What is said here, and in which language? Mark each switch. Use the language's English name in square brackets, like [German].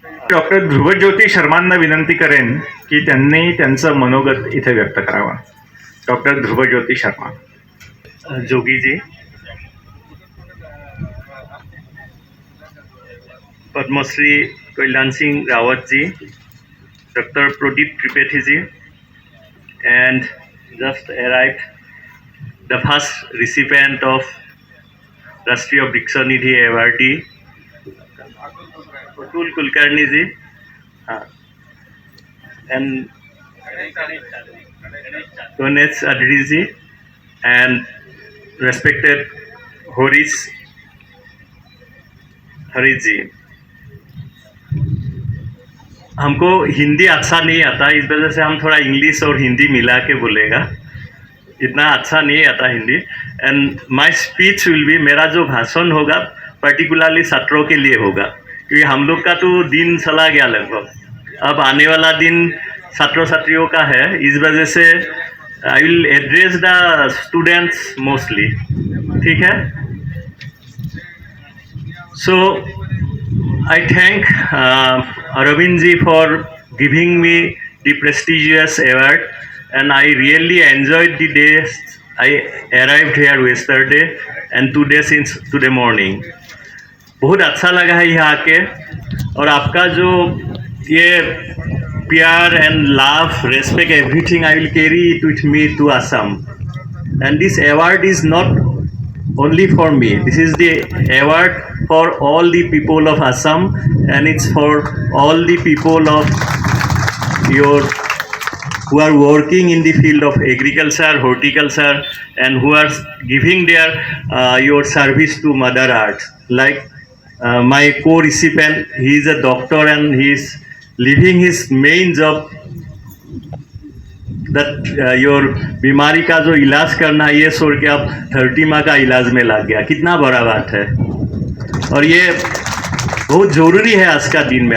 [Marathi] Doctor ध्रुवज्योती शर्मांना विनंती करेन की त्यांनी त्यांचं मनोगत इथे व्यक्त करावं. Doctor ध्रुवज्योती Sharma. [Hindi] Jogi ji, Padmashri Kalyan Singh Rawat ji, Dr. [English] Pradeep Tripathi ji, and just arrived the first recipient of Rashtriya Vriksha Nidhi awardee, Atul Kulkarni ji, and Ganesh Adri ji, and respected Harish ji. [Hindi] हमको हिंदी अच्छा नहीं आता, इस वजह से हम थोड़ा इंग्लिश और हिंदी मिला के बोलेगा, इतना अच्छा नहीं आता Hindi. [English] and my speech will be, [Hindi] मेरा जो भाषण होगा पर्टिकुलरली छात्रों के लिए होगा, क्योंकि हम लोग का तो दिन चला गया लगभग, अब आने वाला दिन छात्रों छात्रियों का है. इस वजह से [English] I will address the students mostly. [Hindi] ठीक है. [English] So I thank Aravind ji for giving me the prestigious award, and I really enjoyed the day. I arrived here yesterday and today since today morning. [Hindi] बहुत अच्छा लगा है यहाँ आके, और आपका जो ये प्यार [English] and love, respect, everything I will carry it with me to Assam. And this award is not only for me. This is the award for all the people of Assam, and it's for all the people of who are working in the field of agriculture, horticulture, and who are giving their your service to Mother Earth. Like my co-recipient, he is a doctor and he is leaving his main job, [Hindi] that your बीमारी का जो इलाज करना है ये छोड़ के अब 30 माह का इलाज में लग गया. कितना बड़ा बात है, और ये बहुत ज़रूरी है आज का दिन में.